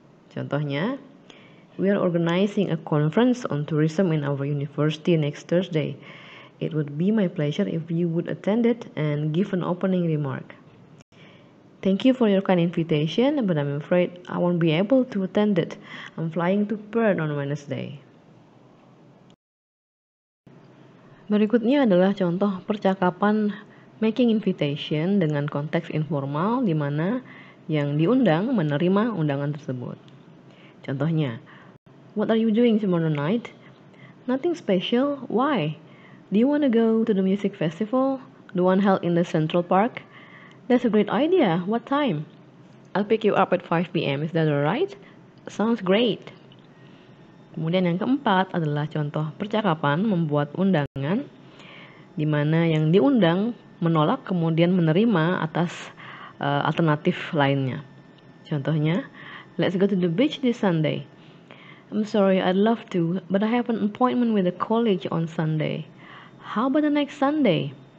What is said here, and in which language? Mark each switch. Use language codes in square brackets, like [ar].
[id] Contohnya, [en] we are organizing a conference on tourism in our university next Thursday. It would be my pleasure if you would attend it and give an opening remark. Thank you for your kind invitation, but I'm afraid I won't be able to attend it. I'm flying to Perth on Wednesday. [id] Berikutnya adalah contoh percakapan making invitation dengan konteks informal di mana yang diundang menerima undangan tersebut. Contohnya, [en] what are you doing tomorrow night? Nothing special. Why? Do you want to go to the music festival, the one held in the Central Park? That's a great idea. What time? I'll pick you up at 5 p.m. Is that alright? Sounds great. [id] Kemudian yang keempat adalah contoh percakapan membuat undangan di mana yang diundang menolak kemudian menerima atas alternatif lainnya. Contohnya, [en] let's go to the beach this Sunday. I'm sorry, I'd love to, but I have an appointment with the college on Sunday. How about the next Sunday?